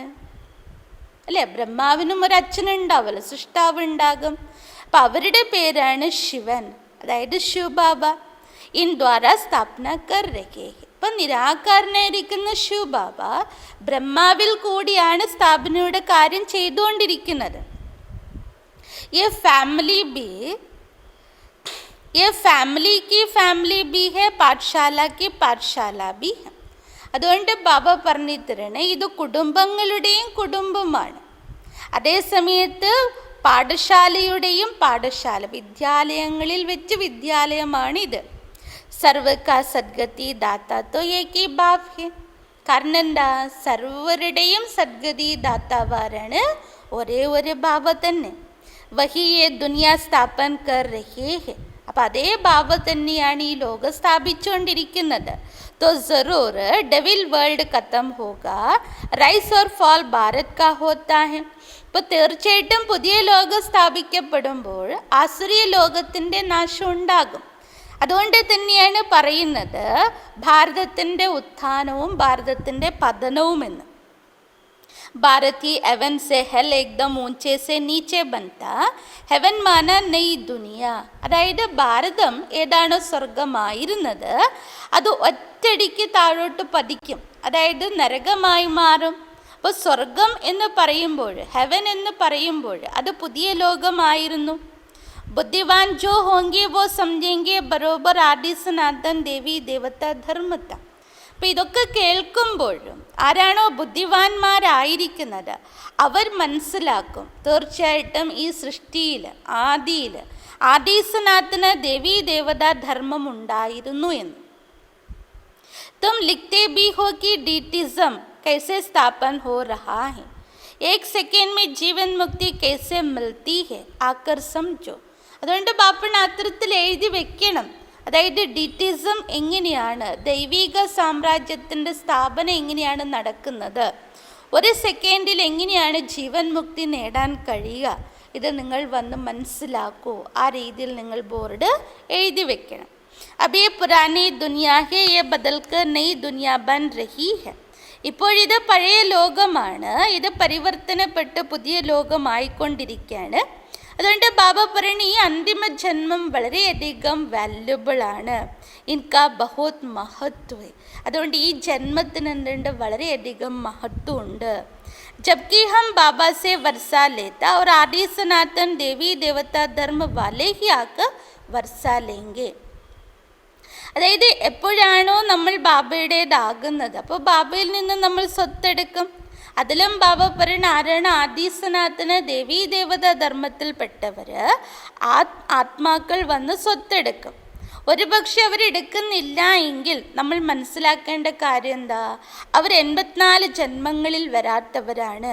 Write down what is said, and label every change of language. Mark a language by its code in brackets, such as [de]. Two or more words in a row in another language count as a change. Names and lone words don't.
[ml] അല്ലേ, ബ്രഹ്മാവിനും ഒരു അച്ഛനുണ്ടാവുമല്ലോ, സൃഷ്ടാവ് ഉണ്ടാകും. അപ്പം അവരുടെ പേരാണ് ശിവൻ, അതായത് ശിവബാബ. [hi] इन द्वारा स्थापना कर रहे. [ml] ഇപ്പം നിരാകാരനായിരിക്കുന്ന ശിവബാബ ബ്രഹ്മാവിൽ കൂടിയാണ് സ്ഥാപനയുടെ കാര്യം ചെയ്തുകൊണ്ടിരിക്കുന്നത്. [hi] ये फैमिली की फैमिली भी है, പാഠശാല की പാഠശാല भी है. [ml] അതുകൊണ്ട് ബാബ പറഞ്ഞു തരണേ, ഇത് കുടുംബങ്ങളുടെയും കുടുംബമാണ്. അതേസമയത്ത് പാഠശാലയുടെയും പാഠശാല, വിദ്യാലയങ്ങളിൽ വെച്ച് വിദ്യാലയമാണിത്. [hi] सर्व का सद्गति दाता तो एक ही बाप है. [ml] കാരണം എന്താ? സർവരുടെയും സദ്ഗതി ദാത്താവാരാണ് ഒരേ ഒരു ബാബ തന്നെ. [hi] वही ये दुनिया स्थापन कर रहे है. [ml] അപ്പം അതേ ബാബ തന്നെയാണ് ഈ ലോകം സ്ഥാപിച്ചുകൊണ്ടിരിക്കുന്നത്. [hi] तो ज़रूर [en] devil world [hi] ख़त्म होगा, राइस और फॉल भारत का होता है. [ml] ഇപ്പോൾ തീർച്ചയായിട്ടും പുതിയ ലോകം സ്ഥാപിക്കപ്പെടുമ്പോൾ ആസുരീയ ലോകത്തിൻ്റെ നാശം ഉണ്ടാകും. അതുകൊണ്ട് തന്നെയാണ് പറയുന്നത് ഭാരതത്തിൻ്റെ ഉത്ഥാനവും ഭാരതത്തിൻ്റെ പതനവുമെന്ന്. [hi] भारत ही हेवन से हेल एकदम ऊंचे से नीचे बनता. हेवन माना नई दुनिया. [ml] അതായത് ഭാരതം ഏതാണോ സ്വർഗമായിരുന്നത് അത് ഒറ്റടിക്ക് താഴോട്ട് പതിക്കും, അതായത് നരകമായി മാറും. അപ്പോൾ സ്വർഗം എന്ന് പറയുമ്പോൾ, ഹെവൻ എന്ന് പറയുമ്പോൾ അത് പുതിയ ലോകമായിരുന്നു. [hi] बुद्धिवान जो होंगे वो समझेंगे बराबर आदि सनातन देवी देवता धर्म था. [ml] അപ്പം ഇതൊക്കെ കേൾക്കുമ്പോഴും ആരാണോ ബുദ്ധിവാന്മാരായിരിക്കുന്നത് അവർ മനസ്സിലാക്കും തീർച്ചയായിട്ടും ഈ സൃഷ്ടിയിൽ ആദിസനാഥന ദേവീ ദേവതാ ധർമ്മം ഉണ്ടായിരുന്നു എന്ന്. [hi] तुम लिखते भी हो कि डीटिज्म कैसे स्थापन हो रहा है, एक सेकेंड में जीवन मुक्ति कैसे मिलती है, आकर समझो. [ml] അതുകൊണ്ട് ബാപ്പൻ അത്തരത്തിൽ എഴുതി വെക്കണം. അതായത് ഡിറ്റിസം എങ്ങനെയാണ്, ദൈവിക സാമ്രാജ്യത്തിൻ്റെ സ്ഥാപനം എങ്ങനെയാണ് നടക്കുന്നത്, ഒരു സെക്കൻഡിൽ എങ്ങനെയാണ് ജീവൻ മുക്തി നേടാൻ കഴിയുക, ഇത് നിങ്ങൾ വന്ന് മനസ്സിലാക്കൂ. ആ രീതിയിൽ നിങ്ങൾ ബോർഡ് എഴുതി വെക്കണം. [hi] अब ये पुरानी दुनिया है, ये बदलकर नई दुनिया बन रही है. [ml] ഇപ്പോഴിത് പഴയ ലോകമാണ്, ഇത് പരിവർത്തനപ്പെട്ട് പുതിയ ലോകമായിക്കൊണ്ടിരിക്കുകയാണ്. അതുകൊണ്ട് ബാബ പറയുന്ന ഈ അന്തിമ ജന്മം വളരെയധികം വാല്യുബിളാണ്. [hi] इनका बहुत महत्व. [ml] അതുകൊണ്ട് ഈ ജന്മത്തിന് എന്തുണ്ട്, വളരെയധികം മഹത്വമുണ്ട്. [hi] जबकि हम बाबा से वर्षा लेता और आदि सनातन देवी देवता धर्म वाले ही आकर वर्षा लेंगे. [ml] അതായത് എപ്പോഴാണോ നമ്മൾ ബാബയുടേതാകുന്നത്, അപ്പോൾ ബാബയിൽ നിന്ന് നമ്മൾ സ്വത്തെടുക്കും. അതിലും ബാബ പറയുന്ന ആരാണ്, ആദി സനാതന ദേവീ ദേവത ധർമ്മത്തിൽപ്പെട്ടവർ ആത്മാക്കൾ വന്ന് സ്വത്തെടുക്കും. ഒരു പക്ഷെ അവരെടുക്കുന്നില്ല എങ്കിൽ നമ്മൾ മനസ്സിലാക്കേണ്ട കാര്യം എന്താ, അവർ 84 ജന്മങ്ങളിൽ വരാത്തവരാണ്.